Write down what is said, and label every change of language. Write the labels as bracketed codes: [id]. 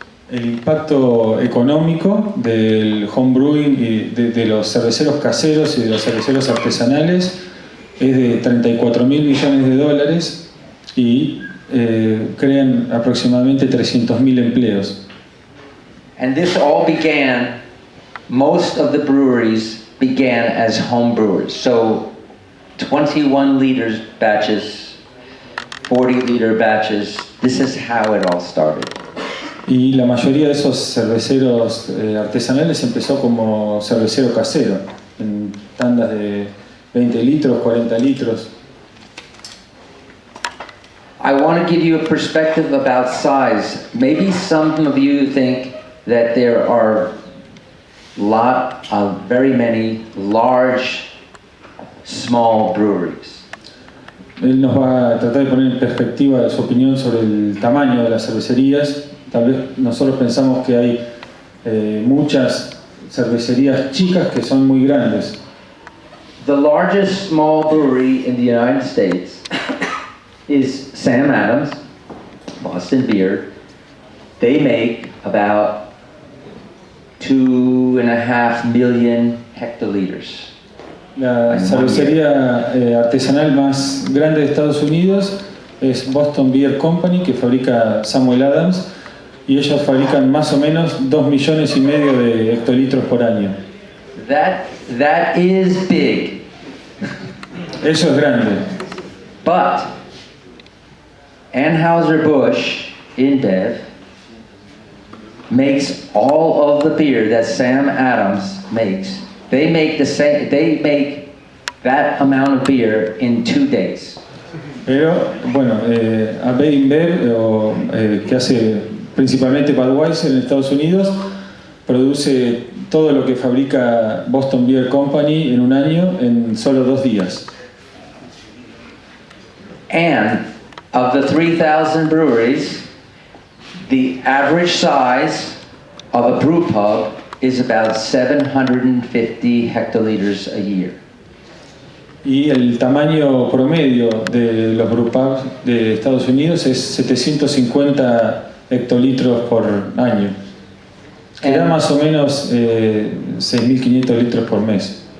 [es] El impacto económico del homebrewing y de los cerveceros caseros y de los cerveceros artesanales es de $34.000 millones y crean aproximadamente 300.000 empleos. [en] And this all began, most of the breweries began as home brewers. So 21 liters batches, 40 liter batches, this is how it all started. [es] Y la mayoría de esos cerveceros artesanales empezó como cervecero casero, en tandas de 20 litros, 40 litros. [en] I want to give you a perspective about size. Maybe some of you think that there are very many large, small breweries. [es] Él nos va a tratar de poner en perspectiva su opinión sobre el tamaño de las cervecerías. Tal vez nosotros pensamos que hay muchas cervecerías chicas que son muy grandes. [en] The largest small brewery in the United States is Sam Adams, Boston Beer. They make about 2.5 million hectoliters. [es] La cervecería artesanal más grande de Estados Unidos es Boston Beer Company, que fabrica Samuel Adams, y ellos fabrican más o menos 2,5 millones de hectolitros por año. [en] That is big. [es] Eso es grande. [en] But Anheuser-Busch InBev makes all of the beer that Sam Adams makes. They make that amount of beer in 2 days. [es] Pero, bueno, AB InBev, que hace principalmente Budweiser en Estados Unidos, produce todo lo que fabrica Boston Beer Company en un año en solo 2 días. [en] And of the 3,000 breweries, the average size of a brew pub is about 750 hectoliters a year. [es] Y el tamaño promedio de los brewpubs de Estados Unidos es 750 hectolitros por año, que da más o menos 6.500 litros por mes.